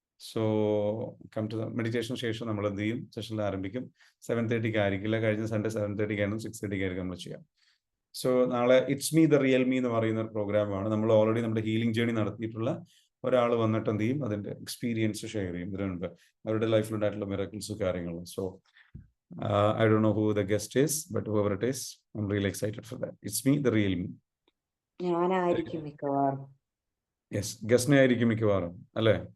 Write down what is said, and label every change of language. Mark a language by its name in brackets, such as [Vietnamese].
[English] so come to the meditation [Malayalam] ശേഷം നമ്മൾ എന്ത് ചെയ്യും, സെഷനിൽ ആരംഭിക്കും. 7:30 ആയിരിക്കില്ല, കഴിഞ്ഞ സൺഡേ 7:30 ആയിരുന്നു, 6:30 ആയിരിക്കും നമ്മൾ ചെയ്യാം. സോ നാളെ [English] it's me the real me [Malayalam] എന്ന് പറയുന്ന ഒരു പ്രോഗ്രാമാണ്. നമ്മൾ ഓൾറെഡി നമ്മുടെ ഹീലിംഗ് ജേണി നടത്തിയിട്ടുള്ള ഒരാൾ വന്നിട്ട് എന്ത് ചെയ്യും, അതിന്റെ എക്സ്പീരിയൻസ് ഷെയർ ചെയ്യും. ഇതിനു മുൻപ് അവരുടെ ലൈഫിലുണ്ടായിട്ടുള്ള മിറക്കിൾസും കാര്യങ്ങളും. [English] So I don't know who the guest is, but whoever it is, I'm really excited for that. It's me, the real me. [Malayalam] ഞാനായിരിക്കും മിക്കവാറും. Yes, ഗസ്നെ ആയിരിക്കും മിക്കവാറും, അല്ലേ?